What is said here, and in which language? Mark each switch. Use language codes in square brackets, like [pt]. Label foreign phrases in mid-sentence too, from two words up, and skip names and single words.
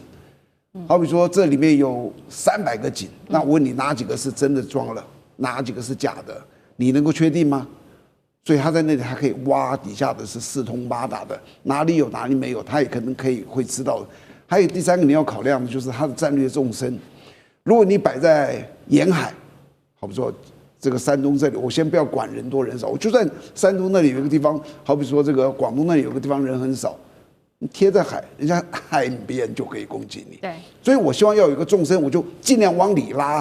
[zh] 好比說這裡面有300個井，那我問你哪幾個是真的裝了，哪幾個是假的？你能夠確定嗎？所以他在那裡，他可以挖底下的是四通八達的，哪裡有哪裡沒有，他也可能會知道的。還有第3個你要考量的就是它的戰略縱深。如果你擺在沿海，好比說這個山東這裡，我先不要管人多人少，我就算山東那裡有一個地方，好比說這個廣東那裡有個地方人很少，你貼在海，人家海邊就可以攻擊你。對，所以我希望要有一個縱深，我就盡量往裡拉。